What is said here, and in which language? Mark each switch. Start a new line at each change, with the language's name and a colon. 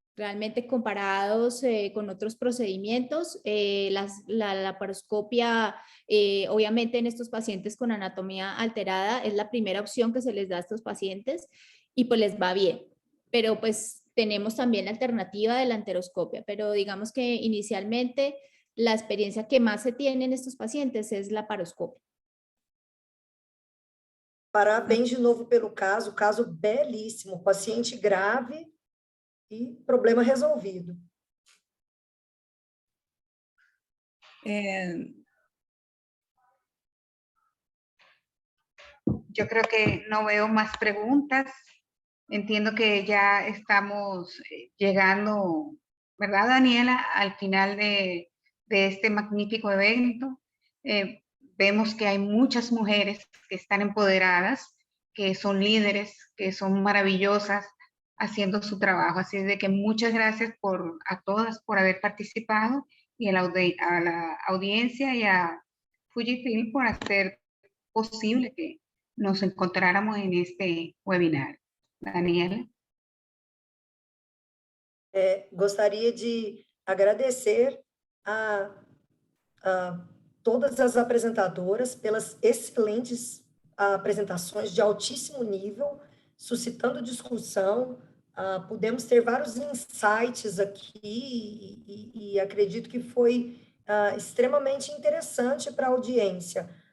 Spanish: Realmente comparados con otros procedimientos, la laparoscopia, obviamente en estos pacientes con anatomía alterada, es la primera opción que se les da a estos pacientes y pues les va bien. Pero pues tenemos también la alternativa de la enteroscopia, pero digamos que inicialmente la experiencia que más se tiene en estos pacientes es la laparoscopia.
Portuguese: Parabéns de novo pelo caso belíssimo, paciente grave e problema resolvido.
Spanish: Yo creo que no veo más preguntas. Entiendo que ya estamos llegando, ¿verdad, Daniela? Al final de este magnífico evento. Vemos que hay muchas mujeres que están empoderadas, que son líderes, que son maravillosas haciendo su trabajo. Así es de que muchas gracias a todas por haber participado y a la audiencia y a Fujifilm por hacer posible que nos encontráramos en este webinar. Daniela.
Portuguese: Gostaria de agradecer a todas as apresentadoras pelas excelentes apresentações de altíssimo nível, suscitando discussão. Pudemos ter vários insights aqui e acredito que foi extremamente interessante para a audiência.